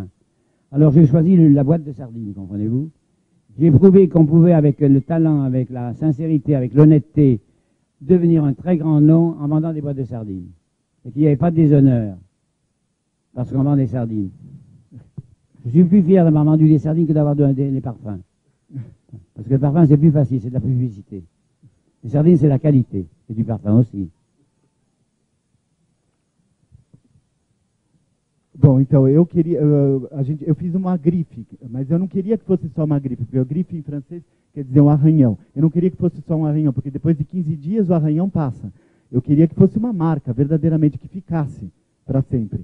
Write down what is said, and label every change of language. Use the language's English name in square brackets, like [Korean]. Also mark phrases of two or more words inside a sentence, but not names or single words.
[French] Alors j'ai choisi la boîte de sardines, comprenez-vous? J'ai prouvé qu'on pouvait, avec le talent, avec la sincérité, avec l'honnêteté, devenir un très grand nom en vendant des boîtes de sardines. Et qu'il n'y avait pas de déshonneur. Parce qu'on vend des sardines. Je suis plus fier d'avoir vendu des sardines que d'avoir des parfums. Parce que le parfum, c'est plus facile, c'est de la publicité. Les sardines, c'est la qualité. Et du parfum aussi. [Portuguese] Bom, então eu queria, eu fiz uma grife, mas eu não queria que fosse só uma grife, porque a grife em francês quer dizer um arranhão. Eu não queria que fosse só um arranhão, porque depois de 15 dias o arranhão passa. Eu queria que fosse uma marca, verdadeiramente, que ficasse para sempre.